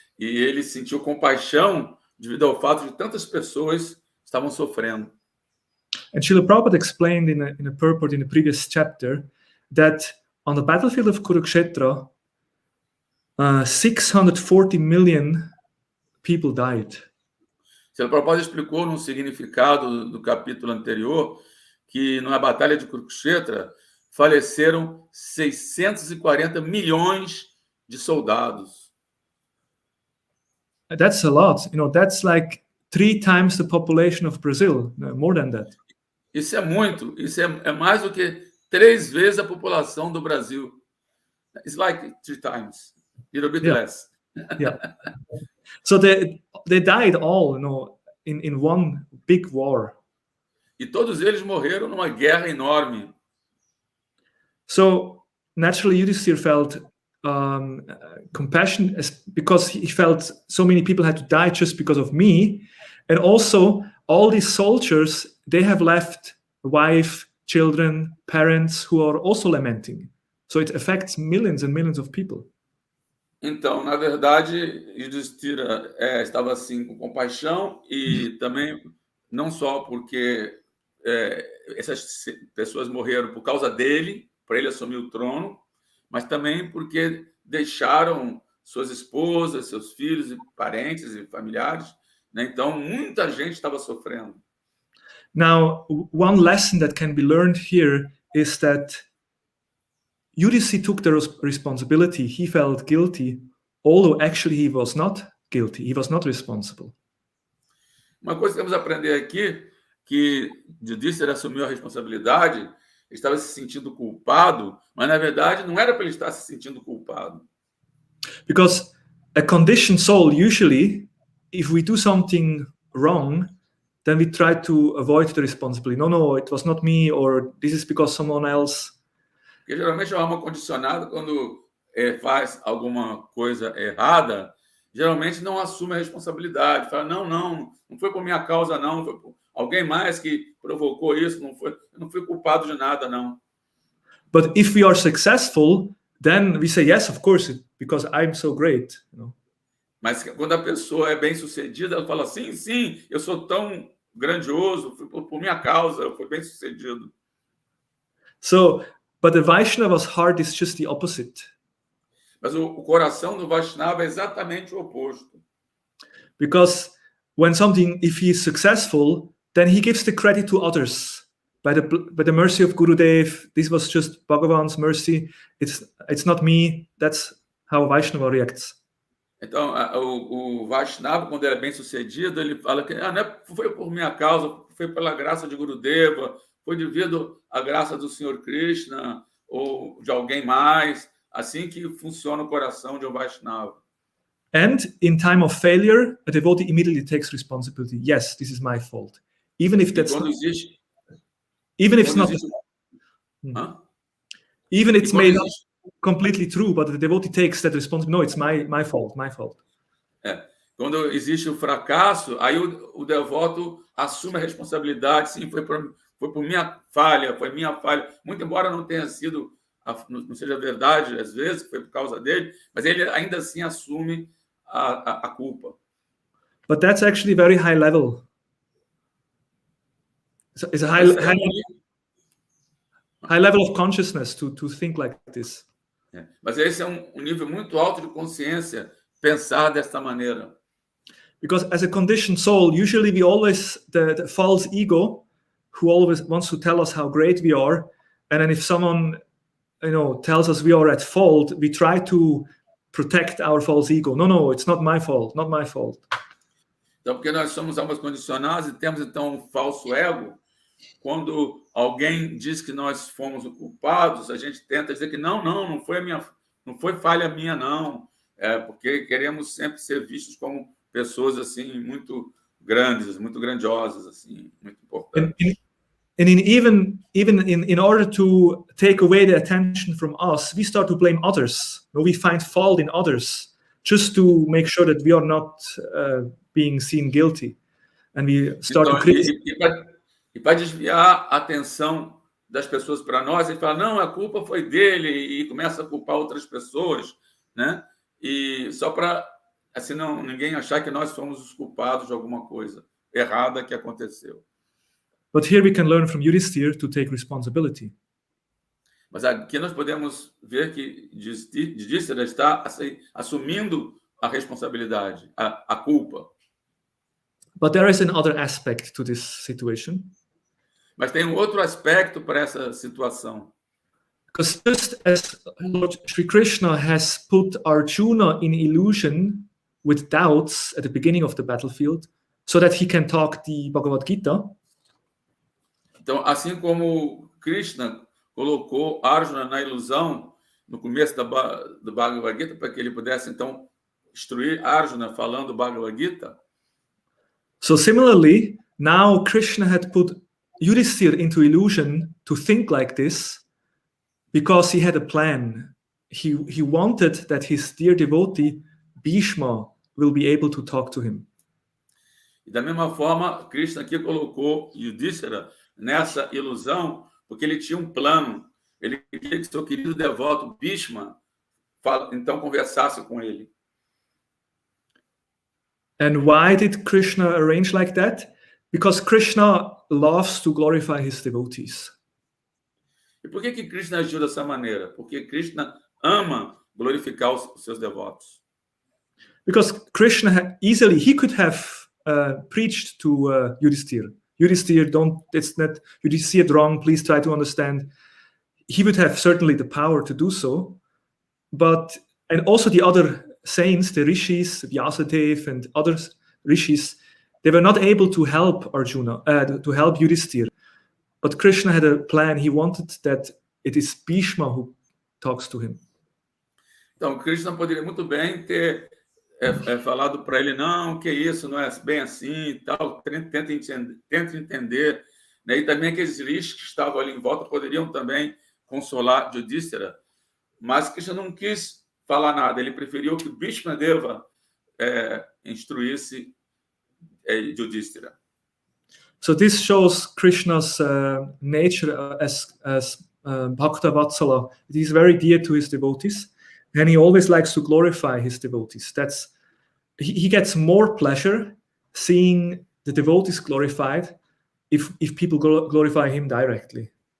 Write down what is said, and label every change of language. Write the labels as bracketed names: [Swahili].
[Portuguese] E ele sentiu compaixão devido ao fato de tantas pessoas estavam sofrendo. [English] And Srila Prabhupada explained in a purport in the previous chapter that on the battlefield of Kurukshetra, 640 million people died. [Portuguese] Srila Prabhupada explicou no significado do capítulo anterior que na batalha de Kurukshetra faleceram 640 milhões de soldados. [English] That's a lot. That's like 3 times the population of Brazil, more than that. [Portuguese] Isso é muito. Isso é mais do que 3 vezes a população do Brasil. [English] It's like 3 times. A little bit less. Yeah. So they died all, in one big war. [Portuguese] E todos eles morreram numa guerra enorme. [English] So naturally, Yudhishthira felt compassion because he felt so many people had to die just because of me, and also all these soldiers, they have left wife, children, parents who are also lamenting. So it affects millions and millions of people. [Portuguese] Então, na verdade, Yudhishthira estava assim com compaixão e também não só porque essas pessoas morreram por causa dele, para ele assumir o trono, mas também porque deixaram suas esposas, seus filhos e parentes e familiares, né? Então, muita gente estava sofrendo. [English] Now, one lesson that can be learned here is that Yudhishthira took the responsibility. He felt guilty, although actually he was not guilty. He was not responsible. [Portuguese] Uma coisa que temos a aprender aqui, que Yudhishthira assumiu a responsabilidade, estava se sentindo culpado, mas na verdade não era para ele estar se sentindo culpado. [English] Because a conditioned soul, usually, if we do something wrong, then we try to avoid the responsibility. No, it was not me, or this is because someone else. [Portuguese] Porque geralmente a alma condicionada, quando faz alguma coisa errada, geralmente não assume a responsabilidade. Fala, não foi por minha causa, não. Foi por alguém mais que provocou isso. Eu não fui culpado de nada, não. [English] But if we are successful, then we say, yes, of course, because I'm so great. [Portuguese] Mas quando a pessoa é bem-sucedida, ela fala, sim, eu sou tão grandioso, foi por minha causa, eu fui bem-sucedido. [English] So, but the Vaishnava's heart is just the opposite. [Portuguese] Mas o coração do Vaishnava é exatamente o oposto. [English] Because if he is successful, then he gives the credit to others. By the mercy of Gurudev, this was just Bhagavan's mercy. It's not me. That's how Vaishnava reacts. [Portuguese] Então, o Vaishnava, quando ele é bem-sucedido, ele fala que não foi por minha causa, foi pela graça de Gurudeva, foi devido à graça do Senhor Krishna ou de alguém mais. Assim que funciona o coração de um Vaishnava. [English] And in time of failure, a devotee immediately takes responsibility. Yes, this is my fault. Even if that's not, even if it's not, even it's made not completely true, but the devotee takes that responsibility. No, it's my fault. [Portuguese] Quando existe o fracasso, aí o devoto assume a responsabilidade. Sim, foi por minha falha, foi minha falha. Muito embora não tenha sido, não seja verdade, às vezes, foi por causa dele, mas ele ainda assim assume a culpa. [English] But that's actually very high level. It's a high level of consciousness to think like this. [Portuguese] Mas esse é um nível muito alto de consciência, pensar desta maneira. [English] Because as a conditioned soul, usually we always, the false ego, who always wants to tell us how great we are, and then if someone tells us we are at fault, we try to protect our false ego. No, it's not my fault. [Portuguese] Então, porque nós somos almas condicionadas e temos, então, um falso ego, quando alguém diz que nós fomos culpados, a gente tenta dizer que não foi falha minha, não. Porque queremos sempre ser vistos como pessoas, assim, muito grandes, muito grandiosas, assim, muito importantes. [English] And even in order to take away the attention from us, we start to blame others. We find fault in others just to make sure that we are not being seen guilty. And we start to criticize. [Portuguese] E para desviar a atenção das pessoas para nós, ele fala, não, a culpa foi dele, e começa a culpar outras pessoas, né? E só para, assim, ninguém achar que nós somos os culpados de alguma coisa errada que aconteceu. [English] But here we can learn from Yudhishthira to take responsibility. [Portuguese] Mas aqui nós podemos ver que Yudhishthira está assumindo a responsabilidade, a culpa. [English] But there is another aspect to this situation. [Portuguese] Mas tem um outro aspecto para essa situação. [English] Because just as Lord Sri Krishna has put Arjuna in illusion with doubts at the beginning of the battlefield, so that he can talk the Bhagavad Gita. [Portuguese] Então, assim como Krishna colocou Arjuna na ilusão no começo do Bhagavad Gita, para que ele pudesse, então, instruir Arjuna falando o Bhagavad Gita. [English] So similarly, now Krishna had put Yudhishthira into illusion to think like this because he had a plan. He wanted that his dear devotee, Bhishma, will be able to talk to him. [Portuguese] E da mesma forma, Krishna aqui colocou Yudhishthira nessa ilusão, porque ele tinha um plano. Ele queria que seu querido devoto, Bhishma, então conversasse com ele. [English] And why did Krishna arrange like that? Because Krishna loves to glorify his devotees. [Portuguese] E por que Krishna agiu dessa maneira? Porque Krishna ama glorificar os seus devotos. [English] Because Krishna he could have preached to Yudhishthira. Yudhishthira, it's not you see it wrong. Please try to understand. He would have certainly the power to do so, and also the other saints, the rishis, Vyasadeva and other rishis, they were not able to help Arjuna, to help Yudhishthira. But Krishna had a plan. He wanted that it is Bhishma who talks to him. [Portuguese] Então, Krishna poderia muito bem ter falado para ele, não, que isso, não é bem assim e tal, tenta entender. Né? E também aqueles rishis que estavam ali em volta poderiam também consolar Yudhishthira. Mas Krishna não quis falar nada, ele preferiu que Bhishma Deva instruísse Yudhishthira. [English] So this shows Krishna's nature as Bhakta Vatsala. He's very dear to his devotees, and he always likes to glorify his devotees. He gets more pleasure seeing the devotees glorified if people glorify him directly.